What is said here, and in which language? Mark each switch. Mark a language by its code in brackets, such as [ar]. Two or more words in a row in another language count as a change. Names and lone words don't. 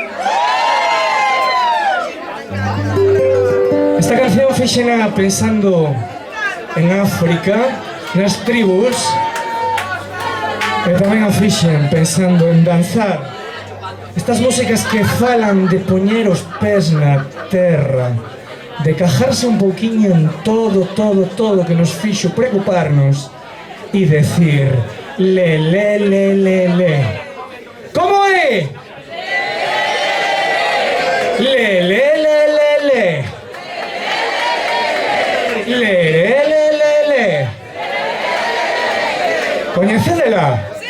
[gl] Esta canción fixena pensando en África, nas tribus, e tamén a fixen pensando en danzar. Estas músicas que falan de poñer os pés na terra, de cajarse un pouquiño en todo que nos fixo preocuparnos e decir le, le, le, le, le. Como é? Le, le, le, le, le. Le, le, le, le, le. Coñecedela?